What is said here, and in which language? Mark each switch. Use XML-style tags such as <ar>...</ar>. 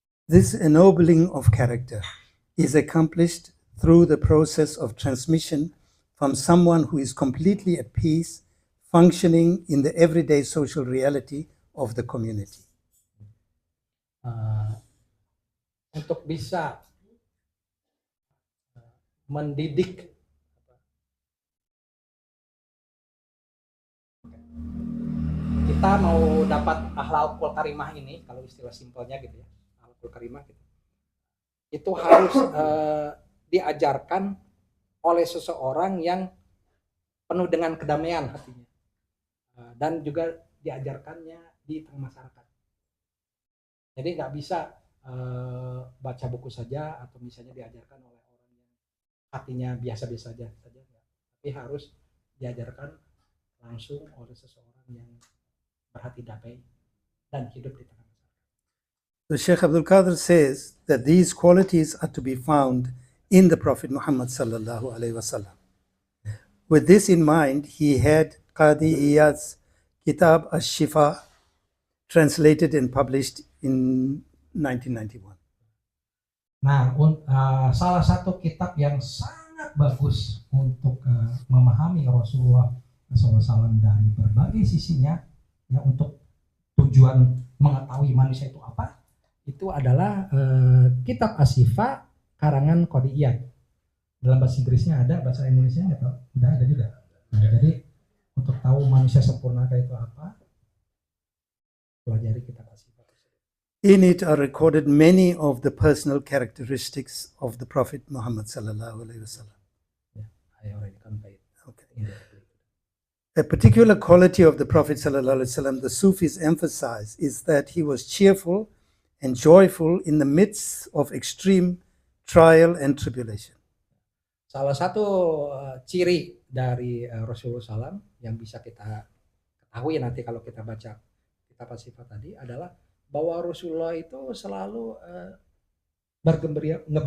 <en>This ennobling of character is accomplished through the process of transmission from someone who is completely at peace, functioning in the everyday social reality of the community.</en> <id>untuk bisa mendidik kita mau dapat akhlakul karimah ini, kalau istilah simpelnya gitu ya, akhlakul karimah gitu, itu harus diajarkan oleh seseorang yang penuh dengan kedamaian hatinya, dan juga diajarkannya di tengah masyarakat. Jadi nggak bisa baca buku saja atau misalnya diajarkan oleh orang yang hatinya biasa-biasa saja, tapi harus diajarkan langsung oleh seseorang yang berhati damai dan hidup di tengah masyarakat.</id> <en>So Sheikh Abdul Qadir says that these qualities are to be found in the Prophet Muhammad sallallahu alaihi wasallam. With this in mind, he had Qadi Iyad's Kitab Ash-Shifa translated and published in 1991.</en> <id>Nah, salah satu kitab yang sangat bagus untuk memahami Rasulullah SAW dari berbagai sisinya, ya, untuk tujuan mengetahui manusia itu apa, itu adalah kitab Asyifa karangan Qadi Iyad. Dalam bahasa Inggrisnya ada, bahasa Indonesia nggak tahu, udah ada juga. Nah, jadi untuk tahu manusia sempurna kayak itu apa, pelajari kitab Asyifa.</id> <en>In it are recorded many of the personal characteristics of the Prophet Muhammad sallallahu alaihi wasallam. Yeah, I already conveyed. Okay. Indirectly. A particular quality of the Prophet ﷺ, the Sufis emphasize, is that he was cheerful and joyful in the midst of extreme trial and tribulation.</en> <id>Salah satu ciri dari Rasulullah SAW yang bisa kita ketahui nanti kalau kita baca kitab Asyifa tadi adalah bahwa Rasulullah itu selalu bergembira,</id>